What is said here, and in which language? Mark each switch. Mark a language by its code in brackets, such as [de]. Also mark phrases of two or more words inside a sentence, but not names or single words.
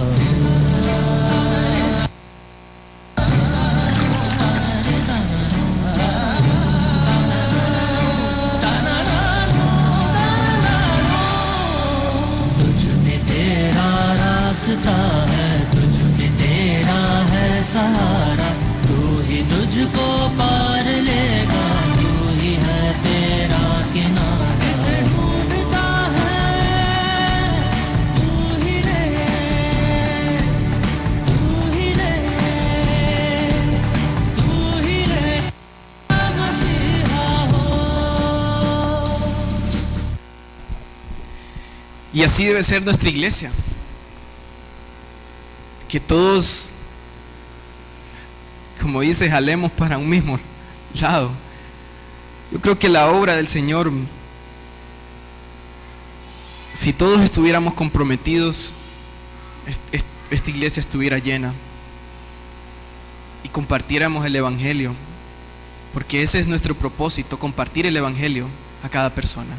[hi] तुझ में तेरा रास्ता है, तुझ में तेरा है सहारा, तू ही तुझको पार लेगा, तू ही है तेरा किनारा। जिसे ढूंढता है तू ही रे, तू ही रे, तू ही रे मसीहा हो। [es] Y así debe ser nuestra iglesia. Que todos, como dice, jalemos para un mismo lado. Yo creo que la obra del Señor, si todos estuviéramos comprometidos, esta iglesia estuviera llena y compartiéramos el Evangelio, porque ese es nuestro propósito, compartir el Evangelio a cada persona.